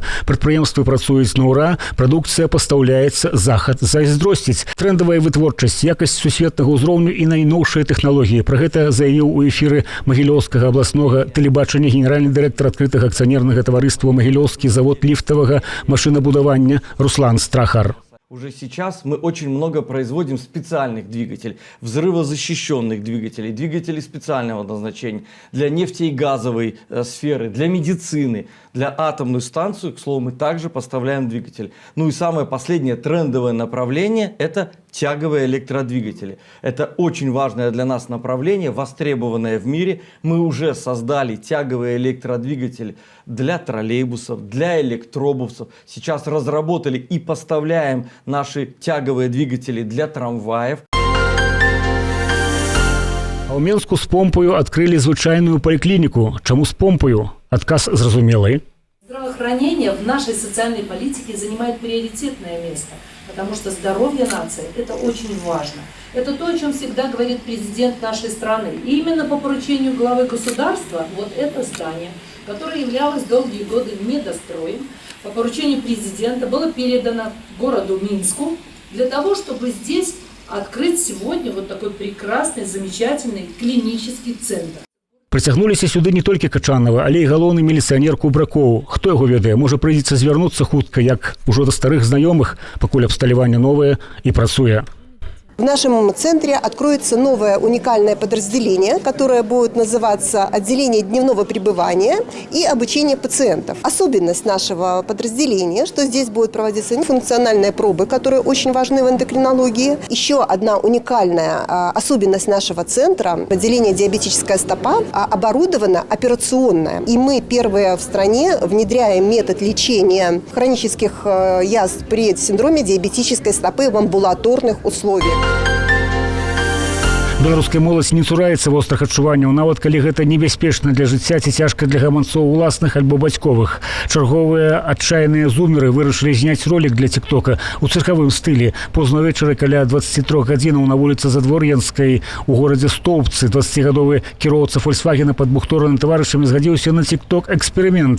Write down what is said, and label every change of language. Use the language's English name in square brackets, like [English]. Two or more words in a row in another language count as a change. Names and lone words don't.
[Belarusian] Прадпрыемствы працуюць на ўра, прадукцыя пастаўляецца, захад зайздросціць. Трэндавая вытворчасць, якасць сусветнага ўзроўню і найноўшыя тэхналогіі. Пра гэта заявіў у эфіры Магілёўскага абласнога тэлебачання генеральны дырэктар адкрытага акцыянернага таварыства «Магілёўскі завод ліфтавага машынабудавання» Руслан Страхар. [Russian] Уже сейчас мы очень много производим специальных двигателей, взрывозащищенных двигателей, двигателей специального назначения для нефти и газовой сферы, для медицины, для атомной станции, к слову, мы также поставляем двигатели. Ну и самое последнее трендовое направление – это тяговые электродвигатели. Это очень важное для нас направление, востребованное в мире. Мы уже создали тяговые электродвигатели для троллейбусов, для электробусов. Сейчас разработали и поставляем наши тяговые двигатели для трамваев. [Belarusian] А ў Менску з помпаю адкрылі звычайную паліклініку. Чаму з помпаю? Адказ зразумелы. [Russian] Здравоохранение в нашей социальной политике занимает приоритетное место, потому что здоровье нации – это очень важно. Это то, о чем всегда говорит президент нашей страны. И именно по поручению главы государства вот это здание, которое являлось долгие годы недостроем, по поручению президента было передано городу Минску для того, чтобы здесь открыть сегодня вот такой прекрасный, замечательный клинический центр. [Belarusian] Прыцягнуліся сюды не толькі Качанова, але і галоўны міліцыянер Кубракоў. Хто яго ведае, можа прыйдзецца звярнуцца хутка, як ужо да старых знаёмых, пакуль абсталяванне новае і працуе. [Russian] В нашем центре откроется новое уникальное подразделение, которое будет называться «Отделение дневного пребывания и обучения пациентов». Особенность нашего подразделения, что здесь будут проводиться функциональные пробы, которые очень важны в эндокринологии. Еще одна уникальная особенность нашего центра – отделение «Диабетическая стопа» оборудовано операционное. И мы первые в стране внедряем метод лечения хронических язв при синдроме диабетической стопы в амбулаторных условиях. [Belarusian] Беларуская моладзь не цураецца вострых адчуванняў, нават калі гэта небяспечна для жыцця ці цяжка для гаманцоў уласных альбо бацьковых. Чарговыя адчайныя зумеры вырашылі зняць ролік для тиктока у цыркавым стылі. Позна вечара каля 23 гадзінаў на вуліцы Задвор'янскай у горадзе Стоўбцы 20гадовы кіроўца Фольксвагена пад бухторанымі таварышамі згадзіўся на тикток-эксперымент.